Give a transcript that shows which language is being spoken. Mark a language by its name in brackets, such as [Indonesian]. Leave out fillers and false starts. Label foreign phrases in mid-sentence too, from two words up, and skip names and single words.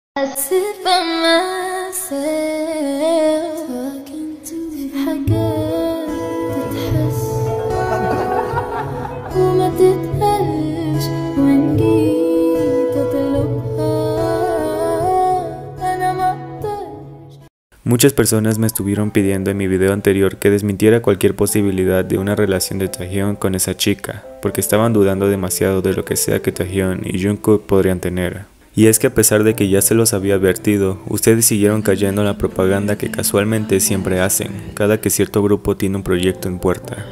[English] I sit by myself talking to [Arabic] حاجات تتحس وما تتقالش وإن جيت أطلبها أنا ما أقدرش. [Spanish] Muchas personas me estuvieron pidiendo en mi video anterior que desmintiera cualquier posibilidad de una relación de Taehyung con esa chica, porque estaban dudando demasiado de lo que sea que Taehyung y Jungkook podrían tener. Y es que a pesar de que ya se los había advertido, ustedes siguieron cayendo en la propaganda que casualmente siempre hacen, cada que cierto grupo tiene un proyecto en puerta.